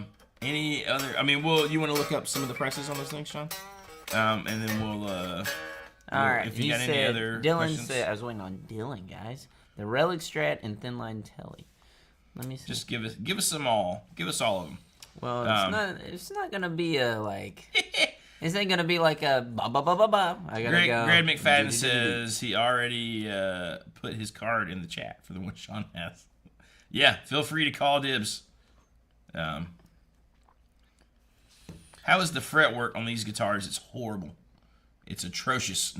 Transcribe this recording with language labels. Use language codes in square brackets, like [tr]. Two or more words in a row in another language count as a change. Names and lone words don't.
[en] Any other, you want to look up some of the prices on those things, Sean? And then All right. If you He got any said, other Dylan questions, said, I was waiting on Dylan, guys. The Relic Strat and Thin Line Tele. Let me see. just give us them all. Give us all of them. Well, it's not gonna be a like. This ain't gonna be like a ba ba ba ba ba. I gotta go. Greg McFadden says he already put his card in the chat for the one Sean has. Yeah, feel free to call dibs. How is the fretwork on these guitars? It's horrible. It's atrocious.